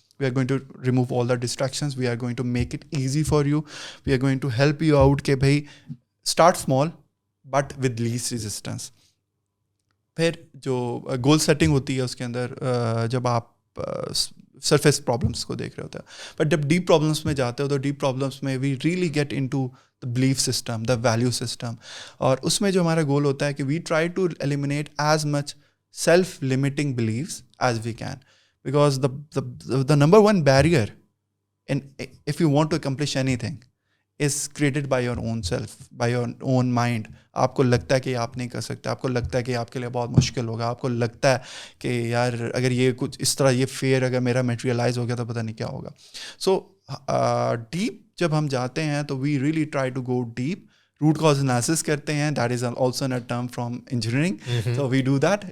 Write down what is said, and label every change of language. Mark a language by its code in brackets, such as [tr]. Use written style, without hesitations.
[en] we are going to remove all the distractions, we are going to make it easy for you, we are going to help you out [ur] کہ بھائی [en] Start small but with least resistance. [ur] پھر جو goal setting ہوتی ہے اس کے اندر جب آپ surface problems کو دیکھ رہے ہوتے ہیں, بٹ جب ڈیپ پرابلمس میں جاتے ہو تو ڈیپ پرابلمس میں [en] We really get into the belief system, the value system. [ur] اور اس میں جو ہمارا گول ہوتا ہے [en] کہ we try to eliminate as much self-limiting beliefs as we can, because the number one barrier if you want to accomplish anything is created by your own self, by your own mind. [ur] آپ کو لگتا ہے کہ آپ نہیں کر سکتے, آپ کو لگتا ہے کہ آپ کے لیے بہت مشکل ہوگا, آپ کو لگتا ہے کہ یار اگر یہ کچھ اس طرح یہ فیئر اگر میرا میٹیریلائز ہو گیا تو پتہ نہیں کیا ہوگا. [en] so deep [ur] جب ہم جاتے ہیں تو [en] We really try to go deep. [ur] Root cause analysis کرتے ہیں, [en] That is also a term from engineering. So we do that.